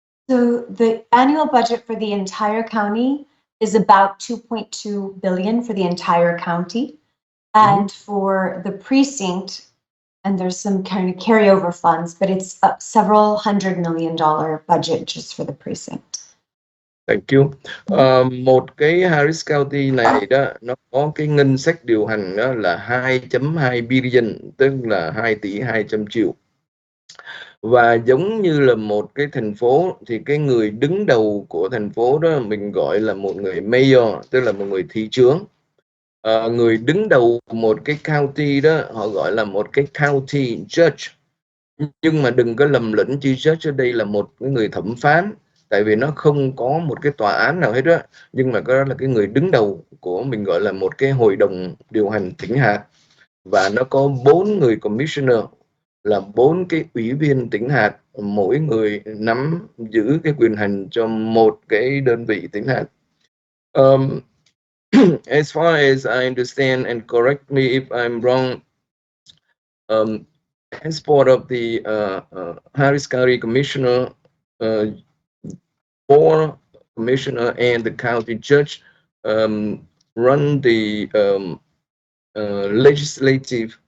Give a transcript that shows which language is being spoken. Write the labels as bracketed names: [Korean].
[English] So the annual budget for the entire county is about 2.2 billion for the entire county. And for the precinct, and there's some kind of carryover funds, but it's a several $100 million budget just for the precinct. Thank you. [Vietnamese] Một cái Harris County này đó, nó có cái ngân sách điều hành đó là 2.2 billion, tức là 2 tỷ 200 triệu. Và giống như là một cái thành phố thì cái người đứng đầu của thành phố đó mình gọi là một người mayor, tức là một người thị trưởng. Người đứng đầu một cái county đó họ gọi là một cái county judge. Nhưng mà đừng có lầm lẫn, chi judge ở đây là một cái người thẩm phán, tại vì nó không có một cái tòa án nào hết á. Nhưng mà đó là cái người đứng đầu của mình gọi là một cái hội đồng điều hành tỉnh hạt. Và nó có 4 người commissioner, là 4 cái ủy viên tỉnh hạt, mỗi người nắm giữ cái quyền hành cho một cái đơn vị tỉnh hạt. [English] As far as I understand, and correct me if I'm wrong, as part of the Harris County Commissioner, 4 commissioner and the county judge run the legislative.